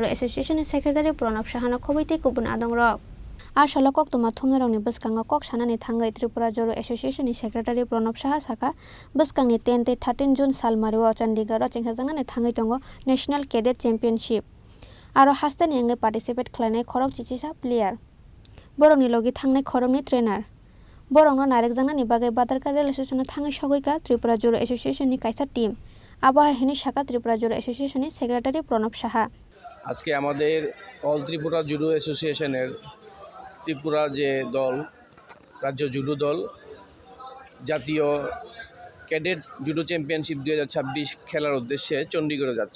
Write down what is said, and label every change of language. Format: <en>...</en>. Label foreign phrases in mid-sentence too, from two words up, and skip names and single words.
<trp>Association Secretary Pranab Sahana khobaiti kubun adong rok asala koktoma thumnarokni bwskango kok sanani thangai Tripura Joro Association Secretary Pranab Saha saka bwskangni 10 tei 13 June salmario Chandigarh chengsajangnani thangai tongo National Cadet Championship aro hastani engai participate khlainai khorok chichisa player borongni logi thangnai khorokni trainer borongno narekjangnani bagai Badarka rail station thangai sogoika Tripura Joro Association ni kaisa team আবহাওয়া হিনি শাখা</trp> <bn>ত্রিপুরা জুডো অ্যাসোসিয়েশনের সেক্রেটারি প্রণব সাহা আজকে আমাদের অল ত্রিপুরা জুডো অ্যাসোসিয়েশনের ত্রিপুরা যে দল রাজ্য জুডো দল জাতীয় ক্যাডেট জুডো চ্যাম্পিয়নশিপ 2026 খেলার উদ্দেশ্যে চণ্ডীগড়ে যাচ্ছে।</bn>